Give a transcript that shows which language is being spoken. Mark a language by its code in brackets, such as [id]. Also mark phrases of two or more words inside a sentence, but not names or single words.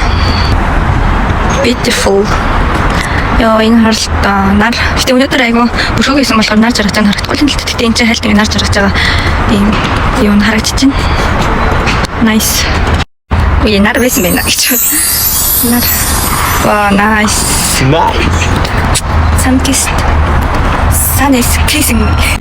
[mn] Beautiful. Яа энэ харлтаа нар. Гэтэ өнөөдөр айгу бүрхөг хийсэн болохоор нар жаргаж байгаа харагдахгүй л гэхдээ энэ чинь хальт нар жаргаж байгаа ийм юм харагдаж байна. Nice. Үе нар байсан байна гэж. Нар. [en] Wow, nice. Nice. Sun kissed. Sun is kissing me.